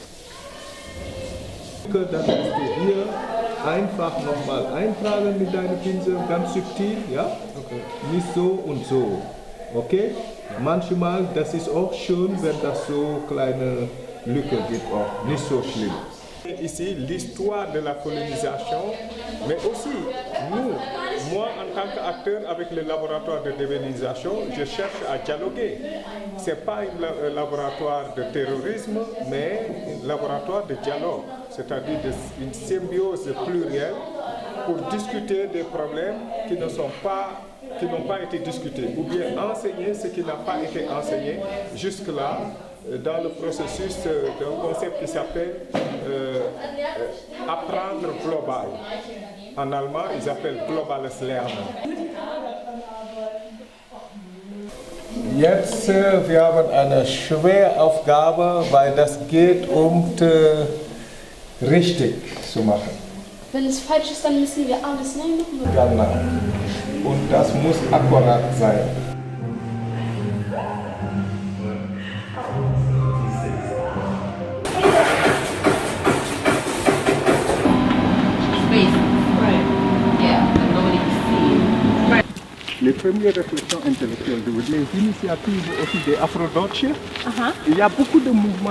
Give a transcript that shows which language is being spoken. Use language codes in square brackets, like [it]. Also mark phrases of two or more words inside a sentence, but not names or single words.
[de] Das musst du hier einfach nochmal eintragen mit deinem Pinsel, ganz subtil, ja? Okay. Nicht so und so, okay? Manchmal, das ist auch schön, wenn das so kleine Lücke gibt, auch nicht so schlimm. [fr] Ici, l'histoire de la colonisation, mais aussi nous, moi en tant qu'acteur avec le laboratoire de dévénisation, je cherche à dialoguer. Ce n'est pas un laboratoire de terrorisme, mais un laboratoire de dialogue, c'est-à-dire une symbiose plurielle pour discuter des problèmes qui n'ont pas été discutés, ou bien enseigner ce qui n'a pas été enseigné jusque-là, dans le processus d'un concept qui s'appelle apprendre global. En allemand, ils appellent [de] globales Lernen. Jetzt, wir haben eine schwere Aufgabe, weil das geht richtig zu machen. Wenn es falsch ist, dann müssen wir alles neu machen. Genau. Und das muss akkurat sein. [fr] Les premières réflexions intellectuelles, les initiatives aussi des Afro-Deutsche, il y a beaucoup de mouvements.